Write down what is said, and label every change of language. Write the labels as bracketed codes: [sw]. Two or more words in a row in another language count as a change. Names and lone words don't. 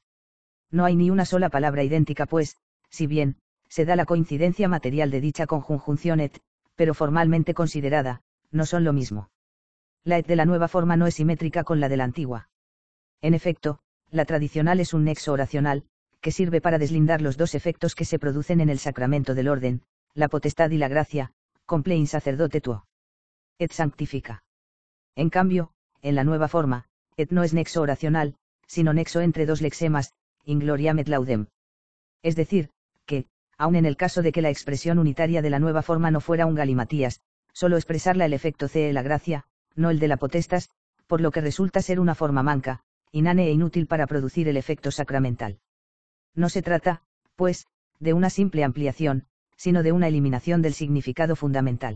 [es] No hay ni una sola palabra idéntica pues, si bien, se da la coincidencia material de dicha conjunción et, pero formalmente considerada, no son lo mismo. La et de la nueva forma no es simétrica con la de la antigua. En efecto, la tradicional es un nexo oracional, que sirve para deslindar los dos efectos que se producen en el sacramento del orden, la potestad y la gracia, [la] comple in sacerdote tuo. Et sanctifica. [es] En cambio, en la nueva forma, et no es nexo oracional, sino nexo entre dos lexemas, [la] in gloriam et laudem. [es] Es decir, que, aun en el caso de que la expresión unitaria de la nueva forma no fuera un galimatías, solo expresarla el efecto ce la gracia, no el de la potestas, por lo que resulta ser una forma manca, inane e inútil para producir el efecto sacramental. No se trata, pues, de una simple ampliación, sino de una eliminación del significado fundamental.